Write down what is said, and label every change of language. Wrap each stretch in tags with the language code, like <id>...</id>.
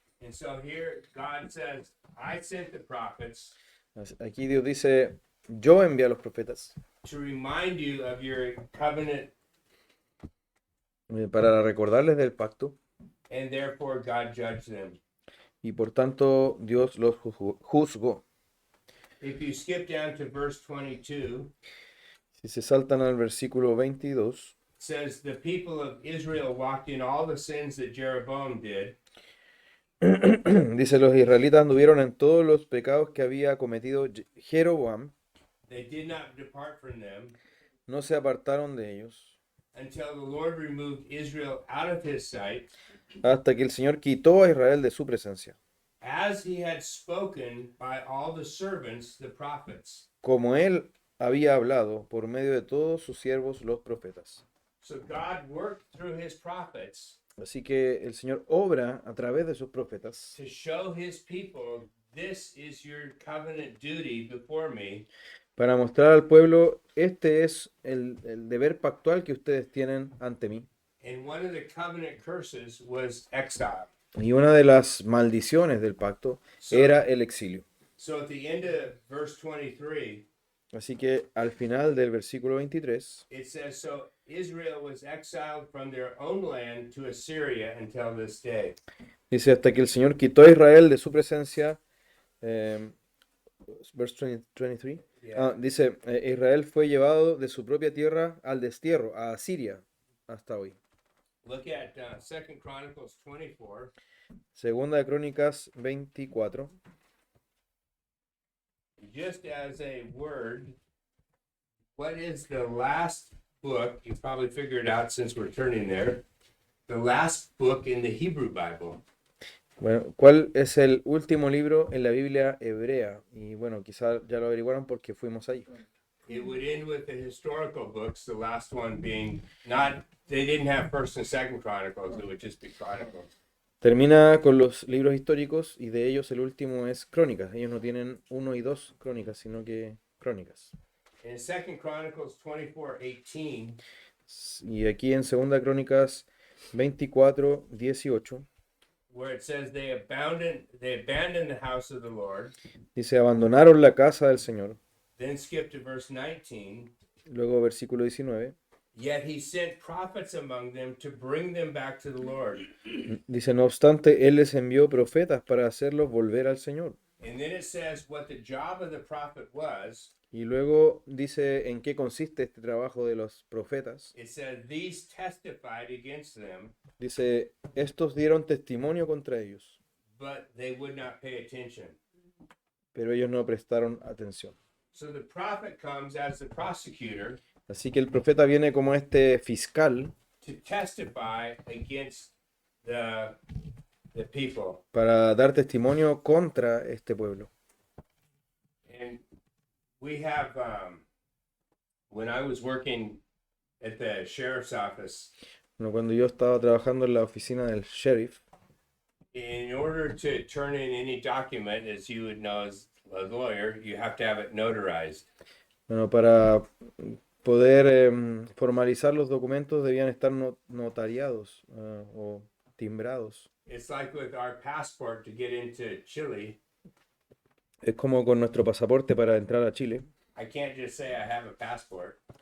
<en>And so here God says, "I sent the prophets</en> <es>Aquí Dios dice, yo envié a los profetas</es> <en>to remind you of your covenant,</en> <es>para recordarles del pacto,</es> <en>and therefore God judged them."</en> <es>y por tanto Dios los juzgó.</es> <en>If you skip down to verse 22,</en> <es>Si se saltan al versículo 22,</es> <en>it says, "The people of Israel walked in all the sins that Jeroboam did,</en> <es>dice, los israelitas anduvieron en todos los pecados que había cometido Jeroboam,</es> <en>they did not depart from them,</en> <es>no se apartaron de ellos,</es> <en>until the Lord removed Israel out of his sight,</en> <es>hasta que el Señor quitó a Israel de su presencia,</es> <en>as he had spoken by all the servants, the prophets."</en> <es>como él había hablado por medio de todos sus siervos los profetas.</es> <en>So God worked through his prophets</en> <es>Así que el Señor obra a través de sus profetas</es> <en>to show his people, "This is your covenant duty before me,</en> <es>para mostrar al pueblo, este es el deber pactual que ustedes tienen ante mí.</es> <en>and one of the covenant curses was exile."</en> <es>Y una de las maldiciones del pacto era el exilio.</es> <en>So at the end of verse 23,</en> <es>Así que al final del versículo 23,</es> <en>it says, "So Israel was exiled from their own land to Assyria until this day."</en> <es>dice, hasta que el Señor quitó a Israel de su presencia,</es> <en>verse 23, Yeah.</en> <es>dice, Israel fue llevado de su propia tierra al destierro, a Asiria, hasta hoy.</es> <en>Look at 2 Chronicles 24.</en> <es>Segunda de Crónicas 24.</es> <en>Just as a word, what is the last book? You probably figured out since we're turning there. The last book in the Hebrew Bible.</en> <es>Bueno, ¿cuál es el último libro en la Biblia hebrea? Y bueno, quizá ya lo averiguaron porque fuimos allí.</es> <en>it would end with the historical books, the last one being not, they didn't have First and Second Chronicles, it would just be Chronicles.</en> <es>Termina con los libros históricos y de ellos el último es Crónicas. Ellos no tienen 1 y 2 Crónicas, sino que Crónicas.</es> <en>In Second Chronicles 24:18,</en> <es>Y aquí en Segunda Crónicas 24:18</es> <en>where it says they abandoned the house of the Lord,</en> <es>dice, abandonaron la casa del Señor.</es> <en>then skip to verse 19.</en> <es>Luego versículo 19</es> <en>Yet he sent prophets among them to bring them back to the Lord.</en> <es>dice, no obstante, Él les envió profetas para hacerlos volver al Señor.</es> <en>And then it says what the job of the prophet was.</en> <es>Y luego dice en qué consiste este trabajo de los profetas.</es> <en>It says these testified against them,</en> <es>Dice, estos dieron testimonio contra ellos,</es> <en>but they would not pay attention.</en> <es>pero ellos no prestaron atención.</es> <en>So the prophet comes as the prosecutor</en> <es>Así que el profeta viene como este fiscal</es> <en>to testify against the people.</en> <es>para dar testimonio contra este pueblo.</es> <en>And we have, when I was working at the sheriff's office,</en> <es>Bueno, cuando yo estaba trabajando en la oficina del sheriff,</es> <en>in order to turn in any document, as you would know as a lawyer, you have to have it notarized.</en> <es>bueno, para poder formalizar los documentos debían estar notariados o timbrados.</es> <en>It's like with our passport to get into Chile.</en> <es>Es como con nuestro pasaporte para entrar a Chile.</es> <en>I can't just say I have a passport.</en>